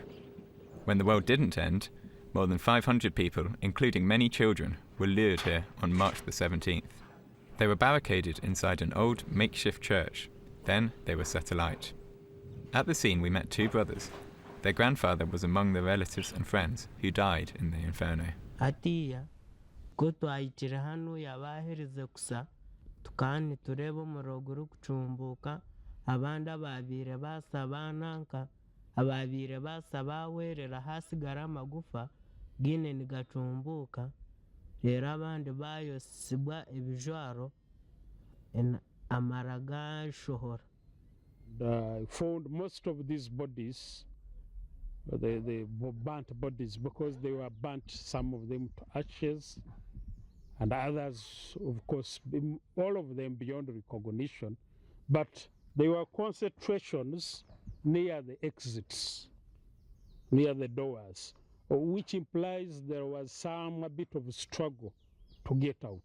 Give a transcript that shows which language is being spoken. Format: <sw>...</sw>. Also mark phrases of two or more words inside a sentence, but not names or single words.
<en>When the world didn't end, more than 500 people, including many children, were lured here on March the 17th. They were barricaded inside an old makeshift church. Then they were set alight. At the scene we met two brothers. Their grandfather was among the relatives and friends who died in the inferno.</en> <cgg>Atiya, kutwaikira hano yabahereze kusa, tukani turebo muroguru kuchumbuka, abandi ababire basaba nanka, ababire basaba werera hasigara amagufa, gine nigachumbuka, rero abandi bayosibwa ebijwaro, amaraga shohora.</cgg> <en>I found most of these bodies, the burnt bodies, because they were burnt, some of them to ashes, and others, of course, all of them beyond recognition. But there were concentrations near the exits, near the doors, which implies there was a bit of a struggle to get out.</en>